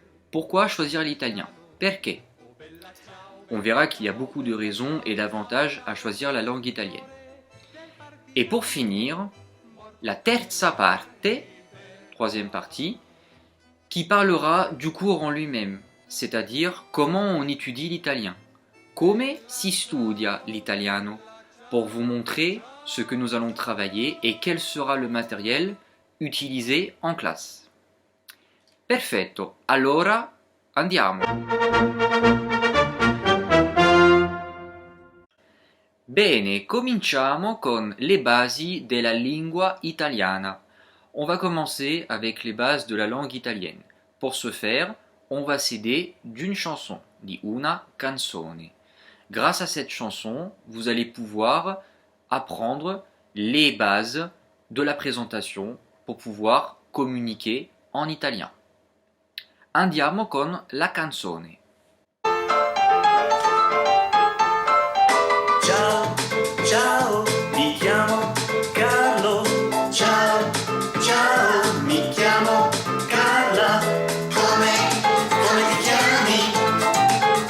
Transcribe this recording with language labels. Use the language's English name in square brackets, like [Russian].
[French] Pourquoi choisir l'italien? [Italian] Perché? [French] On verra qu'il y a beaucoup de raisons et d'avantages à choisir la langue italienne. Et pour finir, [Italian] la terza parte, [French] troisième partie, qui parlera du cours en lui-même, c'est-à-dire comment on étudie l'italien. [Italian] Come si studia l'italiano? [French] Pour vous montrer ce que nous allons travailler et quel sera le matériel utilisé en classe. [Italian] Perfetto, allora andiamo. Bene, cominciamo con le basi della lingua italiana. [French] On va commencer avec les bases de la langue italienne. Pour ce faire, on va s'aider d'une chanson, [Italian] di una canzone. [French] Grâce à cette chanson, vous allez pouvoir apprendre les bases de la présentation pour pouvoir communiquer en italien. [Italian] Andiamo con la canzone. Ciao, ciao, mi chiamo Carlo. Ciao, ciao, mi chiamo Carla. Come ti chiami?